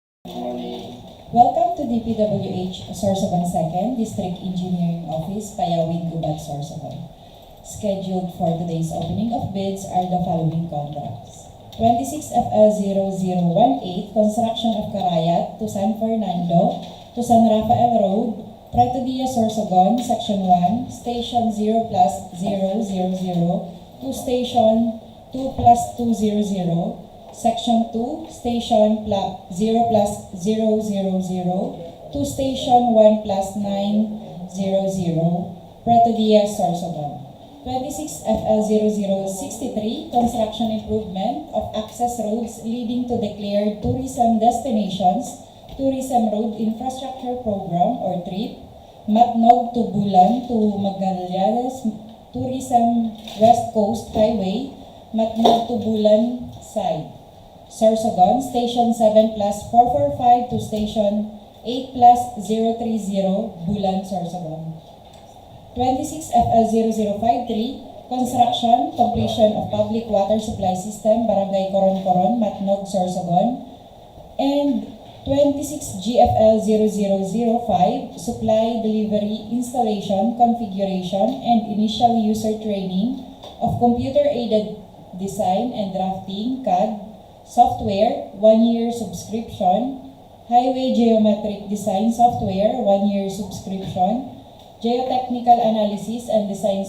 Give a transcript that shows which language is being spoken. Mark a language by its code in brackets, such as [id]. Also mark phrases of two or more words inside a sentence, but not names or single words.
[en] Welcome to DPWH Sorsogon 2nd District Engineering Office, Payawin, Gubat, Sorsogon. Scheduled for today's opening of bids are the following contracts. 26FL0018, construction of Carayat to San Fernando to San Rafael Road, Prieto, Diaz, Sorsogon, Section 1, Station 0+000 to Station 2+200, Section 2, Station 0+000 to Station 1+900, Prieto, Diaz, Sorsogon. 26FL0063, construction improvement of access roads leading to declared tourism destinations, Tourism Road Infrastructure Program or TRIP, Matnog to Bulan to Magallanes, Tourism West Coast Highway, Matnog to Bulan side. Sorsogon, Station 7+445 to Station 8+030, Bulan, Sorsogon. 26FL0053, construction, completion of public water supply system, Barangay Coron-Coron, Matnog, Sorsogon. And 26GFL0005, supply, delivery, installation, configuration, and initial user training of computer-aided design and drafting CAD software, 1-year subscription, highway geometric design software, 1-year subscription, geotechnical analysis and design